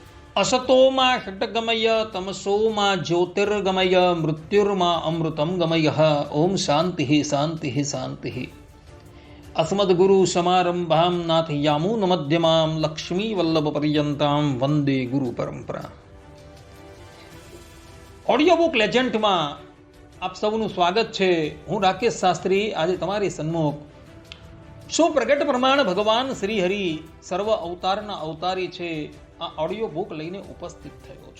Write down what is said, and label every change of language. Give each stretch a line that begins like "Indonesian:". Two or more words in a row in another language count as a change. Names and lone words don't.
Sanskrit: असतोमा षट्गमय तमसोमा ज्योतिर्गमय मृत्युर्मा अमृतं गमय। ओम शांति शांति शांति। अस्मद्गुरु समारंभां नाथयामून मध्यमां लक्ष्मी वल्लभ पर्यंतां वंदे गुरु परंपरा।
Gujarati: ઓડિયો બુક લેજન્ડમાં આપ સૌનું સ્વાગત છે। હું રાકેશ શાસ્ત્રી આજે તમારી સન્મુખ સુપ્રગટ પ્રમાણ ભગવાન શ્રી હરિ સર્વ અવતારના અવતારી છે આ ઓડિયો બુક લઈને ઉપસ્થિત થયો છું।